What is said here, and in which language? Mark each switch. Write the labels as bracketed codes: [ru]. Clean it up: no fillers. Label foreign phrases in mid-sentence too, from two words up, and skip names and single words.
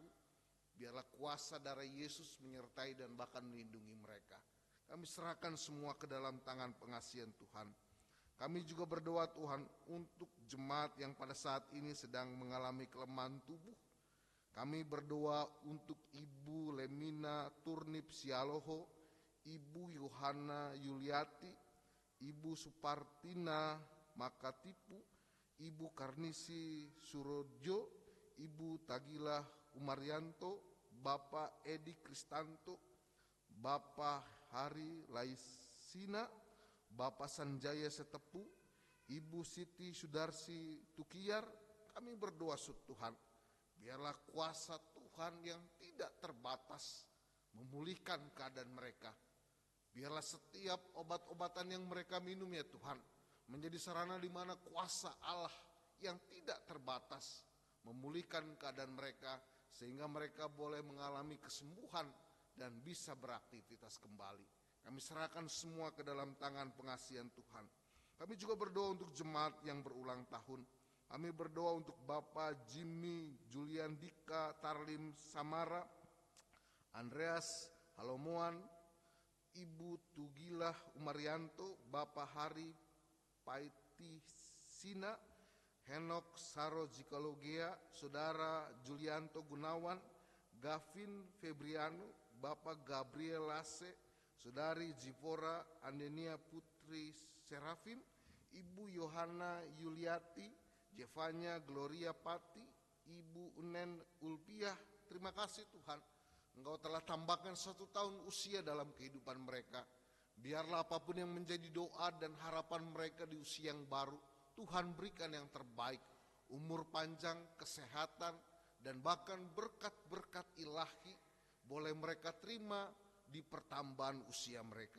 [id] Biarlah kuasa darah Yesus menyertai dan bahkan melindungi mereka. Kami serahkan semua ke dalam tangan pengasihan Tuhan. Kami juga berdoa Tuhan untuk jemaat yang pada saat ini sedang mengalami kelemahan tubuh. Kami berdoa untuk Ibu Lemina Turnip Sialoho, Ibu Yohana Yuliati, Ibu Supartina Makatipu, Ibu Karnisi Surojo, Ibu Tagilah Umaryanto, Bapak Edi Kristanto, Bapak Hari Laisina, Bapak Sanjaya Setepu, Ibu Siti Sudarsi Tukiyar. Kami berdoa Tuhan, biarlah kuasa Tuhan yang tidak terbatas memulihkan keadaan mereka. Biarlah setiap obat-obatan yang mereka minum ya Tuhan, menjadi sarana di mana kuasa Allah yang tidak terbatas memulihkan keadaan mereka, sehingga mereka boleh mengalami kesembuhan dan bisa beraktivitas kembali. Kami serahkan semua ke dalam tangan pengasihan Tuhan. Kami juga berdoa untuk jemaat yang berulang tahun. Kami berdoa untuk Bapak Jimmy Julian Dika Tarlim Samara, Andreas Halomoan, Ibu Tugilah Umaryanto, Bapak Hari Paitisina, Henok Saro Jikalogea, Saudara Julianto Gunawan, Gavin Febriano, Bapak Gabriel Lase, Saudari Jipora Andenia Putri Serafim, Ibu Yohana Yuliati, Jevanya Gloria Pati, Ibu Unen Ulpiah. Terima kasih Tuhan, Engkau telah tambahkan 1 tahun usia dalam kehidupan mereka. Biarlah apapun yang menjadi doa dan harapan mereka di usia yang baru, Tuhan berikan yang terbaik, umur panjang, kesehatan, dan bahkan berkat-berkat ilahi boleh mereka terima di pertambahan usia mereka.